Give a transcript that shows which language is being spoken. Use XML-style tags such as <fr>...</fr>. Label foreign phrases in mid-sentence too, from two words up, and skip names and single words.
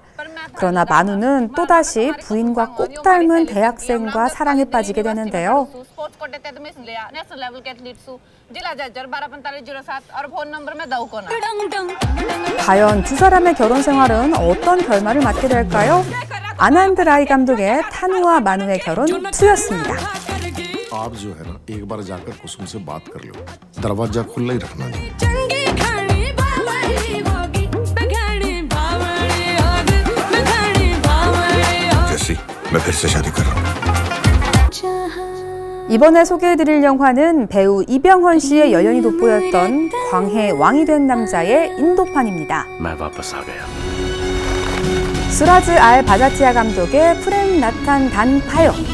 <ko>그러나 마누는 또다시 부인과 꼭 닮은 대학생과 사랑에 빠지게 되는데요. 과연 두 사람의 결혼 생활은 어떤 결말을 맞게 될까요? 아난드 라이 감독의 타누와 마누의 결혼 2였습니다.</ko> <hi>आप जो है ना एक बार जाकर कुसुम से बात कर लो दरवाजा खुला ही रखना जी जैसी मैं फिर से शादी कर रहा हूँ</hi> <ko>이번에 소개해드릴 영화는 배우 이병헌 씨의 연연이 돋보였던 광해 왕이 된 남자의 인도판입니다. 수라즈 알 바자티아 감독의 프렘 나탄 단 파요.</ko>